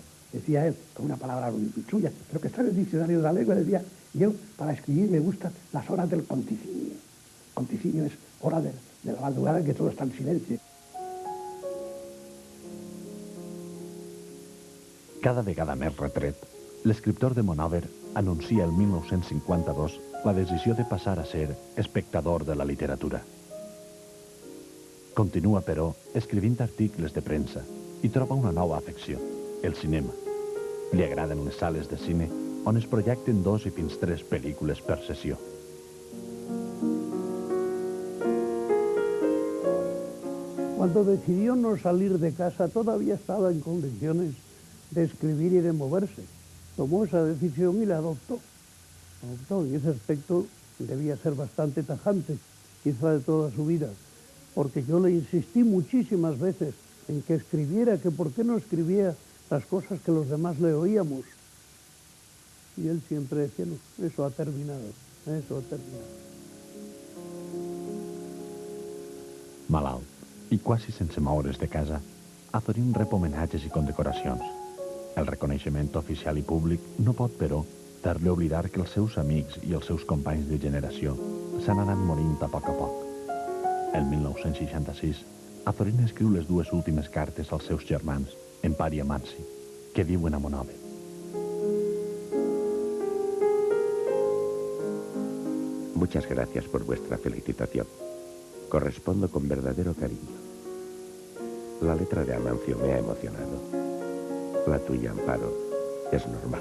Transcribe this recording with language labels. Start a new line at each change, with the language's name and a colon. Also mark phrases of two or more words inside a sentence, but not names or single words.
Spanish: Decía él, con una palabra suya, pero que está en el diccionario de la lengua, decía, yo para escribir me gustan las horas del conticinio. Conticinio es hora de la madrugada en que todo está en silencio.
Catalan: Cada vegada més retret, l'escriptor de Monòver anuncia el 1952 la decisió de passar a ser espectador de la literatura. Continua, però, escrivint articles de premsa i troba una nova afecció, el cinema. Li agraden les sales de cine on es projecten 2 i fins 3 pel·lícules per sessió.
Spanish: Cuando decidió no salir de casa todavía estaba en condiciones de escribir y de moverse. Tomó esa decisión y la adoptó. En ese aspecto debía ser bastante tajante, quizá de toda su vida, porque yo le insistí muchísimas veces en que escribiera, que por qué no escribía las cosas que los demás le oíamos. Y él siempre decía, no, eso ha terminado, eso ha terminado.
Catalan: Malalt, i quasi sense moure's de casa, Azorín rep homenatges i condecoracions. El reconeixement oficial i públic no pot, però, fer-li oblidar que els seus amics i els seus companys de generació s'han anat morint a poc. El 1966, Azorín escriu les 2 últimes cartes als seus germans, Empar i Amanci, que viuen a Monòver.
Spanish: Muchas gracias por vuestra felicitación. Correspondo con verdadero cariño. La letra de Amancio me ha emocionado. La tuya, Amparo, es normal.